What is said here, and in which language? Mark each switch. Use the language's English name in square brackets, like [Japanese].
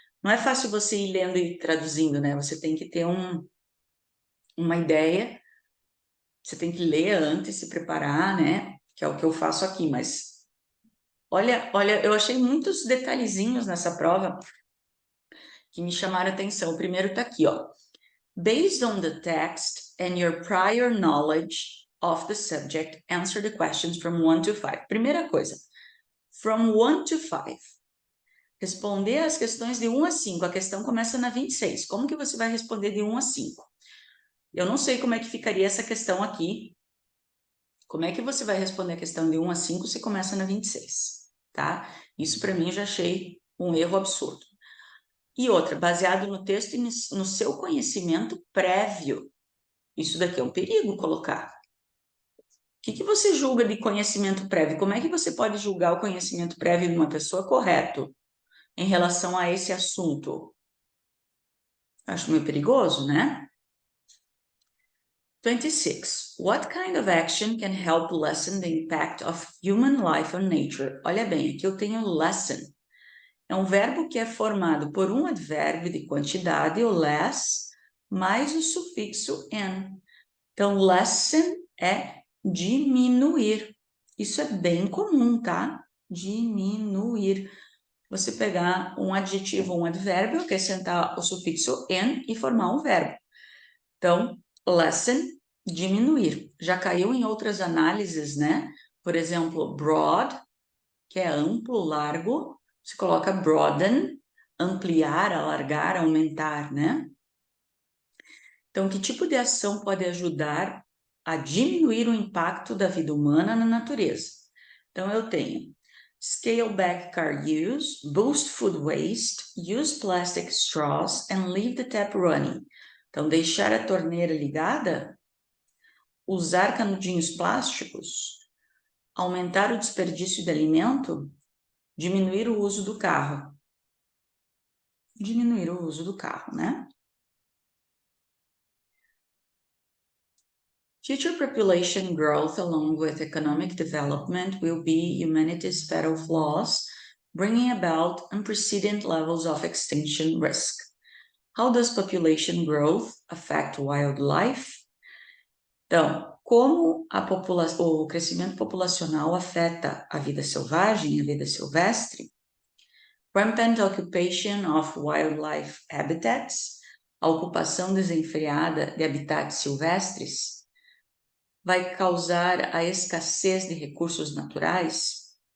[Portuguese] Não é fácil você ir lendo e traduzindo, né? Você tem que ter uma ideia, você tem que ler antes, se preparar, né? Que é o que eu faço aqui, mas olha, eu achei muitos detalhezinhos nessa prova que me chamaram a atenção. O primeiro está aqui, ó. [English] Based on the text and your prior knowledge of the subject, answer the questions from 1 to 5. [Portuguese] Primeira coisa, [English] from 1 to 5. [Portuguese] Responder as questões de 1 a 5. A questão começa na 26. Como que você vai responder de 1 a 5? Eu não sei como é que ficaria essa questão aqui. Como é que você vai responder a questão de 1 a 5 se começa na 26, tá? Isso para mim já achei um erro absurdo. E outra, baseado no texto e no seu conhecimento prévio. Isso daqui é um perigo colocar. O que você julga de conhecimento prévio? Como é que você pode julgar o conhecimento prévio de uma pessoa correto em relação a esse assunto? Acho meio perigoso, né? 26. [English] What kind of action can help lessen the impact of human life on nature? [Portuguese] Olha bem, aqui eu tenho lessen. É um verbo que é formado por um advérbio de quantidade, o less, mais o sufixo n. Então, lessen é diminuir. Isso é bem comum, tá? Diminuir. Você pegar um adjetivo, um advérbio, acrescentar o sufixo n e formar um verbo. Então, lessen, diminuir. Já caiu em outras análises, né? Por exemplo, broad, que é amplo, largo. Você coloca broaden, ampliar, alargar, aumentar, né? Então, que tipo de ação pode ajudar a diminuir o impacto da vida humana na natureza? Então, eu tenho [English] scale back car use, boost food waste, use plastic straws and leave the tap running. [Portuguese] Então, deixar a torneira ligada, usar canudinhos plásticos, aumentar o desperdício de alimento, diminuir o uso do carro. Diminuir o uso do carro, né? [English] Future population growth along with economic development will be humanity's fatal flaws, bringing about unprecedented levels of extinction risk. How does population growth affect wildlife? [Portuguese] Então, como o crescimento populacional afeta a vida selvagem, a vida silvestre? [English] Rampant occupation of wildlife habitats, [Portuguese] a ocupação desenfreada de habitats silvestres, vai causar a escassez de recursos naturais?